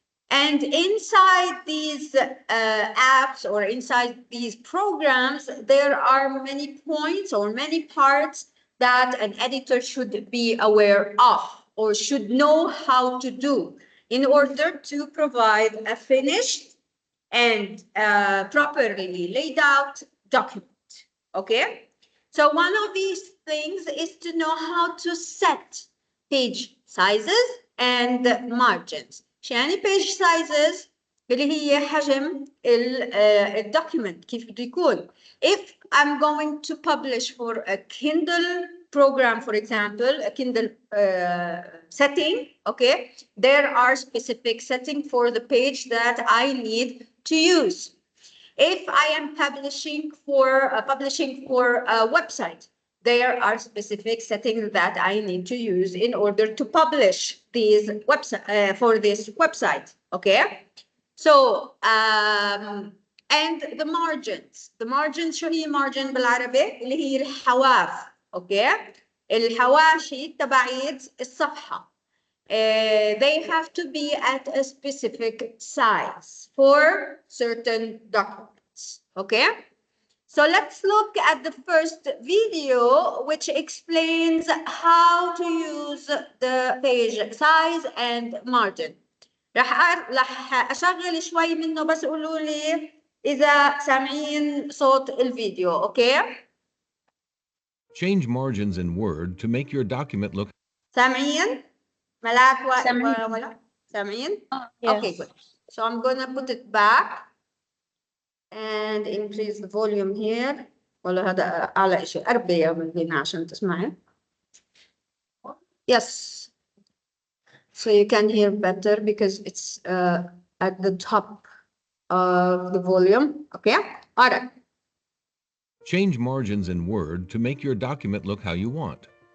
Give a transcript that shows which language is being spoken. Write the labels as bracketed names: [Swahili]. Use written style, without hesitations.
[English] And inside these apps or inside these programs, there are many points or many parts that an editor should be aware of or should know how to do in order to provide a finished and properly laid out document, okay? So one of these things is to know how to set page sizes and margins. [Arabic] يعني page sizes اللي هي حجم الدوكيمنت كيف بده يكون. [English] If I'm going to publish for a Kindle program, for example, a Kindle setting, okay, there are specific settings for the page that I need to use. If I am publishing for a website, there are specific settings that I need to use in order to publish these website for this website. Okay, so and the margins. [Arabic] The margins شو هي margin بالعربي؟ اللي هي الحواف. Okay, الحواشي تبعية الصفحة. [English] They have to be at a specific size for certain documents, okay? So let's look at the first video, which explains how to use the page size and margin. [Arabic] رح أشغل شوي منه بس قولوا لي إذا سامعين صوت الفيديو, okay? [English] Change margins in Word to make your document look. [Arabic] سامعين؟ ملاك ولا سامعين؟ [English] Yes. Okay, good. So I'm gonna put it back and increase the volume here. [Arabic] ولا هذا أعلى شيء أربية من هنا عشان تسمعين. [English] Yes. So you can hear better because it's at the top of the volume. Okay. All right. Change margins in Word to make your document look how you want.